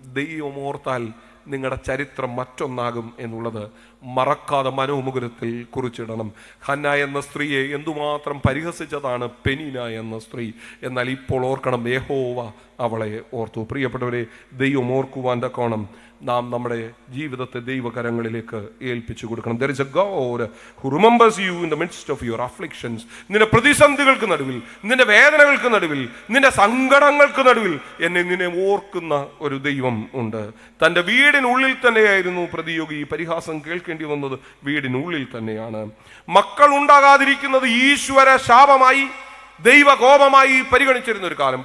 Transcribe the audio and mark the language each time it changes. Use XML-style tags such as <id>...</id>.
<ml>ദൈവം ഓർത്താൽ നിങ്ങളുടെ ചരിത്രം മറ്റൊന്നാകും എന്നുള്ളത് മറക്കാതെ മനോമുകുരത്തിൽ കുറിച്ചിടണം. ഹന്ന എന്ന സ്ത്രീയെ എന്തുമാത്രം പരിഹസിച്ചതാണ് പെനീന എന്ന സ്ത്രീ. എന്നാൽ ഇപ്പോൾ ഓർക്കണം, യഹോവ അവളെ ഓർത്തു. പ്രിയപ്പെട്ടവരെ, ദൈവം ഓർക്കുവാൻ തക്കോണം നാം നമ്മുടെ ജീവിതത്തെ ദൈവകരങ്ങളിലേക്ക് ഏൽപ്പിച്ചു കൊടുക്കണം.</ml> <en>There is a God who remembers you in the midst of your afflictions.</en> <ml>നിന്റെ പ്രതിസന്ധികൾക്ക് നടുവിൽ, നിന്റെ വേദനകൾക്ക് നടുവിൽ, നിന്റെ സങ്കടങ്ങൾക്ക് നടുവിൽ നിന്നെ ഓർക്കുന്ന ഒരു ദൈവം ഉണ്ട്. തൻ്റെ വീടിനുള്ളിൽ തന്നെയായിരുന്നു പ്രതിയോഗി പരിഹാസം കേൾക്കേണ്ടി ജീവിക്കേണ്ടി വന്നത് വീടിനുള്ളിൽ തന്നെയാണ്. മക്കൾ ഉണ്ടാകാതിരിക്കുന്നത് ഈശ്വര ശാപമായി, ദൈവകോപമായി പരിഗണിച്ചിരുന്ന ഒരു കാലം.</ml>